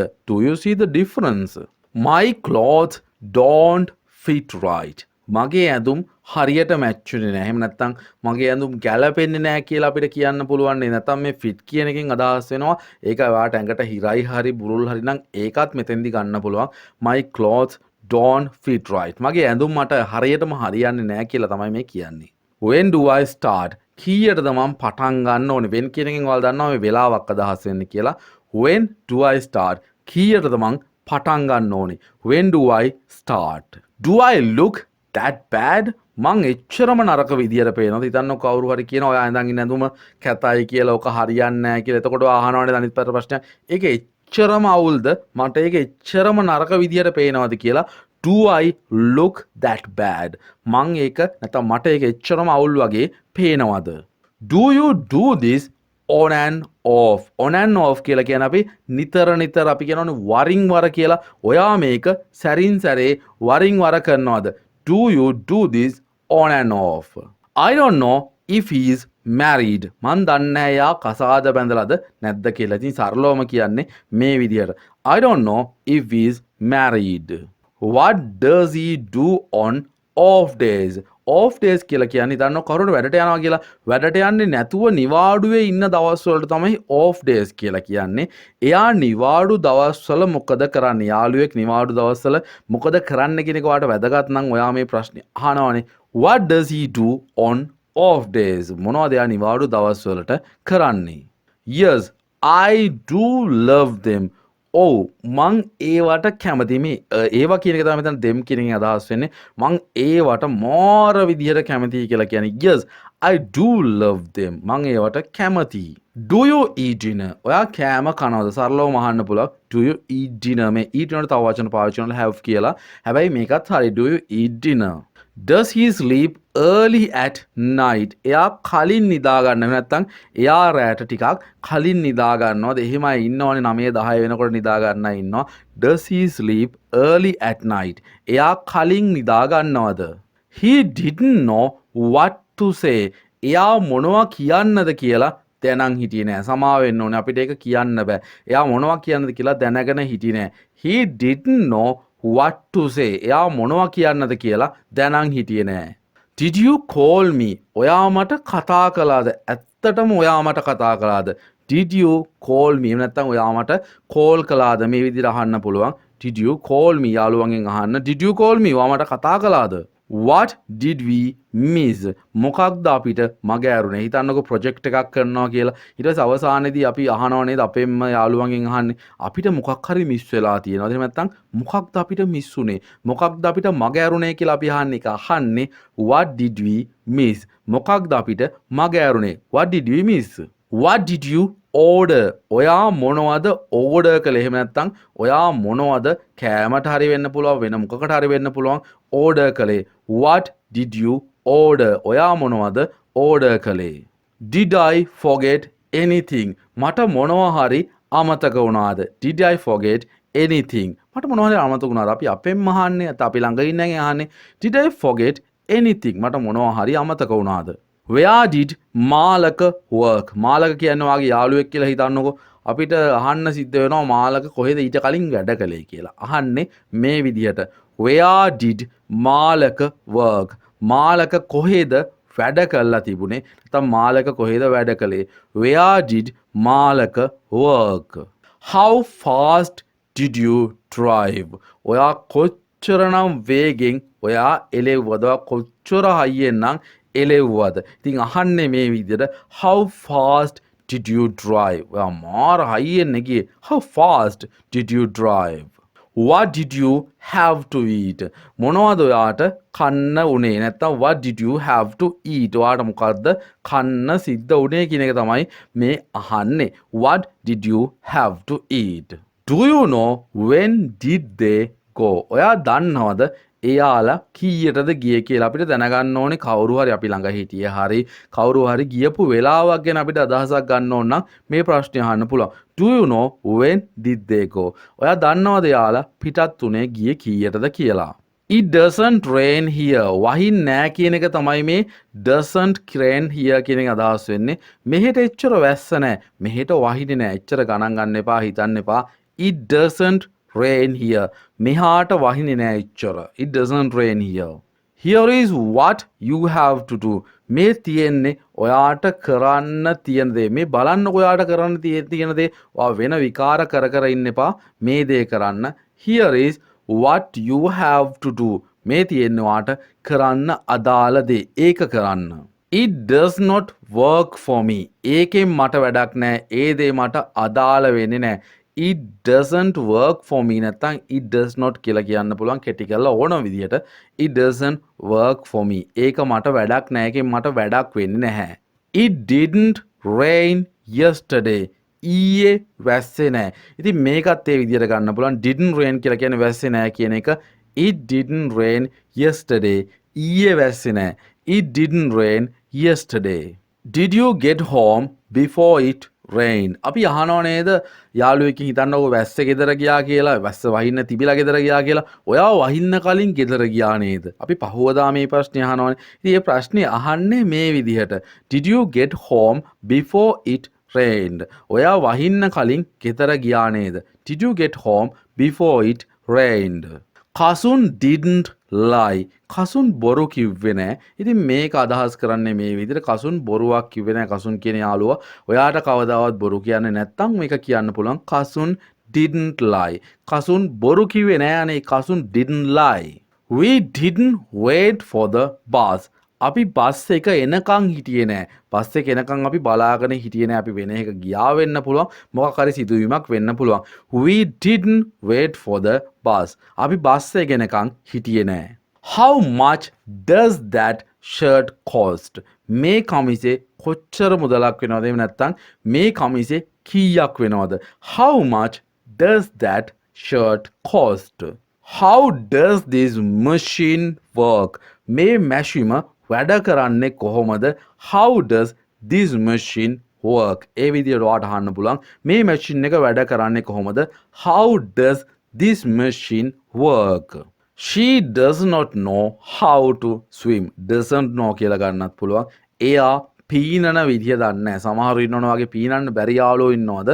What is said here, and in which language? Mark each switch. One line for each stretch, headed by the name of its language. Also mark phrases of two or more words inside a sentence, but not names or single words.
English: Do you see the difference? My clothes don't fit right.
Sinhala: මගේ ඇඳුම් හරියට මැච් වෙන්නේ නැහැ. එහෙම නැත්නම් මගේ ඇඳුම් ගැලපෙන්නේ නැහැ කියලා අපිට කියන්න පුළුවන් නේ. නැත්නම් මේ ෆිට් කියන එකෙන් අදහස් වෙනවා ඒක ඔයාට ඇඟට හිරයි හරි බුරුල් හරි නම් ඒකත් මෙතෙන්දි ගන්න පුළුවන්.
English: My clothes don't fit right.
Sinhala: මගේ ඇඳුම් මට හරියටම හරියන්නේ නැහැ කියලා තමයි මේ කියන්නේ.
English: When do I start?
Sinhala: කීයටද මම පටන් ගන්න ඕනේ? when කියන එකෙන් ඔයාලා දන්නවා මේ වෙලාවක් අදහස් වෙන්නේ කියලා.
English: When do I start?
Sinhala: කීයටද මම පටන් ගන්න ඕනේ?
English: When do I start? Do I look that bad?
Sinhala: මං එච්චරම නරක විදියට පේනවද? හිතන්නකො කවුරු හරි කියනවා ඔයා ඇඳන් ඉන්න ඇඳුම කැතයි කියලා, ඔක හරියන්නේ නැහැ කියලා. එතකොට අහනවනේ අනිත් පැත්තට ප්‍රශ්නයක්. ඒක එච්චරම අවුල්ද? මට ඒක එච්චරම නරක විදියට පේනවද කියලා.
English: Do I look that bad?
Sinhala: මං ඒක නැත්නම් මට ඒක එච්චරම අවුල් වගේ පේනවද?
English: Do you do this on and off? on and off
Sinhala: කියලා කියන්නේ අපි නිතර නිතර අපි කියනවනේ වරින් වර කියලා. ඔයා මේක සැරින් සැරේ වරින් වර කරනවද?
English: Do you do this on and off? I don't know if he is married.
Sinhala: මන් දන්නේ නැහැ යා කසාද බැඳලාද නැද්ද කියලා. ඉතින් සරලවම කියන්නේ මේ විදිහට.
English: I don't know if he is married. What does he do on off days? off days
Sinhala: කියලා කියන්නේ දන්නව කවුරුහරි වැඩට යනවා කියලා. වැඩට යන්නේ නැතුව නිවාඩුවේ ඉන්න දවස් වලට තමයි
English: off days
Sinhala: කියලා කියන්නේ. එයා නිවාඩු දවස්වල මොකද කරන්නේ? යාළුවෙක් නිවාඩු දවස්වල මොකද කරන්න කියන එක ඔයාලට වැදගත් නම් ඔයා මේ ප්‍රශ්නේ අහනවානේ.
English: What does he do on off days?
Sinhala: මොනවද එයා නිවාඩු දවස්වලට කරන්නේ?
English: Yes, I do love them.
Sinhala: ඔව් මං ඒවට කැමති. මේ ඒවා කියන එක තමයි මෙතන them කියන එකෙන් අදහස් වෙන්නේ. මං ඒවට මාර විදිහට කැමතියි කියලා කියන්නේ.
English: Yes, I do love them.
Sinhala: මං ඒවට කැමතියි.
English: Do you eat dinner?
Sinhala: ඔයා කෑම කනවද? සරලවම අහන්න පුළුවන්.
English: Do you eat dinner?
Sinhala: මේ eat වලට තව වචන පාවිච්චි කරනවා have කියලා. හැබැයි මේකත් හරි.
English: Do you eat dinner? Does he sleep early at night?
Sinhala: එයා කලින් නිදා ගන්නව නැත්නම් එයා රැට ටිකක් කලින් නිදා ගන්නවද? එහෙමයි ඉන්නවනේ 9 10 වෙනකොට නිදා ගන්නයි ඉන්නවා.
English: Does he sleep early at night?
Sinhala: එයා කලින් නිදා ගන්නවද?
English: He didn't know what to say.
Sinhala: එයා මොනවා කියන්නද කියලා දැනන් හිටියේ නෑ. සමා වෙන්න ඕනේ අපිට ඒක කියන්න බෑ. එයා මොනවා කියන්නද කියලා දැනගෙන හිටියේ නෑ.
English: He didn't know what to say.
Sinhala: එයා මොනවා කියන්නද කියලා දැනන් හිටියේ නෑ.
English: Did you call me?
Sinhala: ඔයා මට කතා කළාද? ඇත්තටම ඔයා මට කතා කළාද?
English: Did you call me?
Sinhala: එහෙම නැත්නම් ඔයා මට call කළාද? මේ විදිහට අහන්න පුළුවන්.
English: Did you call me?
Sinhala: යාළුවන්ගෙන් අහන්න.
English: Did you call me?
Sinhala: ඔයා මට කතා කළාද?
English: What did we miss?
Sinhala: මොකක්ද අපිට මග ඇරුණේ? හිතන්නකො ප්‍රොජෙක්ට් එකක් කරනවා කියලා. ඊට පස්සේ අවසානයේදී අපි අහනවා නේද අපේම යාළුවන්ගෙන් අහන්නේ අපිට මොකක් හරි මිස් වෙලා තියෙනවද? එහෙම නැත්නම් මොකක්ද අපිට මිස් උනේ? මොකක්ද අපිට මග ඇරුණේ කියලා අපි අහන්නේ.
English: අහන්නේ what did we miss?
Sinhala: මොකක්ද අපිට මග ඇරුණේ?
English: What did we miss? What did you order?
Sinhala: ඔයා මොනවද order කළේ? එහෙම නැත්නම් ඔයා මොනවද කෑමට හරි වෙන්න පුළුවන් වෙන මොකකට හරි වෙන්න පුළුවන් order කළේ?
English: What did you order?
Sinhala: ඔයා මොනවද order කළේ?
English: Did I forget anything?
Sinhala: මට මොනවා හරි අමතක වුණාද?
English: Did I forget anything?
Sinhala: මට මොනවා හරි අමතක වුණාද? අපි අපෙන් අහන්නේ නැත්නම් අපි ළඟ ඉන්නගෙන් අහන්නේ
English: Did I forget anything?
Sinhala: මට මොනවා හරි අමතක වුණාද?
English: Where did මාලක work?
Sinhala: මාලක කියන්නේ වාගේ යාළුවෙක් කියලා හිතන්නකෝ. අපිට අහන්න සිද්ධ වෙනවා මාලක කොහෙද ඊට කලින් වැඩ කළේ කියලා. අහන්නේ මේ විදිහට.
English: Where did මාලක work?
Sinhala: මාලක කොහෙද වැඩ කළා තිබුණේ? නැත්නම් මාලක කොහෙද වැඩ කළේ?
English: Where did මාලක work? How fast did you drive?
Sinhala: ඔයා කොච්චරනම් වේගෙන් ඔයා එළෙව්වද? කොච්චර හයියෙන් නම් එළෙව්වද? ඉතින් අහන්නේ මේ විදිහට
English: how fast did you drive?
Sinhala: ඔයා මාර හයියෙන් ගියේ.
English: How fast did you drive? What did you have to eat?
Sinhala: මොනවද ඔයාට කන්න උනේ?
English: නැත්නම් what did you have to eat?
Sinhala: ඔයාට මොකද්ද කන්න සිද්ධ උනේ කියන එක තමයි මේ අහන්නේ.
English: What did you have to eat? Do you know when did they go?
Sinhala: ඔයා දන්නවද එයාලා කීයටද ගියේ කියලා? අපිට දැනගන්න ඕනේ කවුරු හරි අපි ළඟ හිටියේ හරි කවුරු හරි ගියපු වෙලාවක් ගැන අපිට අදහසක් ගන්න ඕන නම් මේ ප්‍රශ්නේ අහන්න පුළුවන්.
English: Do you know when did they go?
Sinhala: ඔයා දන්නවද එයාලා පිටත් උනේ ගියේ කීයටද කියලා?
English: It doesn't rain here.
Sinhala: වහින් නෑ කියන එක තමයි මේ
English: doesn't rain here
Sinhala: කියන එක අදහස් වෙන්නේ. මෙහෙට එච්චර වැස්ස නෑ. මෙහෙට වහින්නේ නෑ. එච්චර ගණන් ගන්න එපා, හිතන්න එපා.
English: It doesn't rain here.
Sinhala: මෙහාට වහින්නේ නෑ එච්චර.
English: It doesn't rain here. Here is what you have to do.
Sinhala: මේ තියෙන්නේ ඔයාට කරන්න තියෙන දේ. මේ බලන්න ඔයාට කරන්න තියෙන දේ. ඔයා වෙන විකාර කර ඉන්න එපා. මේ දේ කරන්න.
English: Here is what you have to do.
Sinhala: මේ තියෙන්නේ ඔයාට කරන්න අදාළ දේ. ඒක කරන්න.
English: It does not work for me.
Sinhala: ඒකෙන් මට වැඩක් නෑ. ඒ දේ මට අදාළ වෙන්නේ නෑ.
English: It doesn't work for me.
Sinhala: නැත්නම්
English: it does not
Sinhala: කියලා කියන්න පුළුවන් කෙටි කරලා ඕන විදිහට.
English: It doesn't work for me.
Sinhala: ඒක මට වැඩක් නෑ. ඒකෙන් මට වැඩක් වෙන්නේ නැහැ.
English: It didn't rain yesterday.
Sinhala: ඊයේ වැස්සේ නෑ. ඉතින් මේකත් ඒ විදිහට ගන්න පුළුවන්.
English: Didn't rain
Sinhala: කියලා කියන්නේ වැස්සේ නෑ කියන එක.
English: It didn't rain yesterday.
Sinhala: ඊයේ වැස්සේ නෑ.
English: It didn't rain yesterday. Did you get home before it rain?
Sinhala: අපි අහනව නේද යාළුවෙක්ගෙන් හිතන්නකෝ වැස්ස ගෙදර ගියා කියලා. වැස්ස වහින්න තිබිලා ගෙදර ගියා කියලා. ඔයා වහින්න කලින් ගෙදර ගියා නේද? අපි පහුවදා මේ ප්‍රශ්නේ අහනවනේ. ඉතින් මේ ප්‍රශ්නේ අහන්නේ මේ විදිහට.
English: Did you get home before it rained?
Sinhala: ඔයා වහින්න කලින් ගෙදර ගියා නේද?
English: Did you get home before it rained? කසුන් didn't lie.
Sinhala: කසුන් බොරු කිව්වේ නෑ. ඉතින් මේක අදහස් කරන්නේ මේ විදිහට කසුන් බොරුවක් කිව්වේ නෑ. කසුන් කියන යාළුවා ඔයාට කවදාවත් බොරු කියන්නේ නැත්නම් මේක කියන්න පුළුවන් කසුන්
English: didn't lie.
Sinhala: කසුන් බොරු කිව්වේ නෑ අනේ. කසුන්
English: didn't lie. We didn't wait for the bus.
Sinhala: අපි බස් එක එනකන් හිටියේ නෑ. බස් එක එනකන් අපි බලාගෙන හිටියේ නෑ. අපි වෙන එක ගියා වෙන්න පුළුවන්. මොකක් හරි සිදුවීමක් වෙන්න පුළුවන්.
English: We didn't wait for the bus.
Sinhala: අපි බස් එක එනකන් හිටියේ නෑ.
English: How much does that shirt cost?
Sinhala: මේ කමිසේ කොච්චර මුදලක් වෙනවද? එහෙම නැත්නම් මේ කමිසේ කීයක් වෙනවද?
English: How much does that shirt cost? How does this machine work?
Sinhala: මේ මැෂිම වැඩ කරන්නේ කොහොමද?
English: How does this machine work?
Sinhala: ඒ විදිහට ඔයාට අහන්න පුළුවන් මේ මැෂින් එක වැඩ කරන්නේ කොහොමද?
English: How does this machine work? She does not know how to swim. Doesn't know
Sinhala: කියලා ගන්නත් පුළුවන්. එයා පීනන විදිය දන්නේ නැහැ. සමහරු ඉන්නවනේ වගේ පීනන්න බැරි යාළුවෝ ඉන්නවද?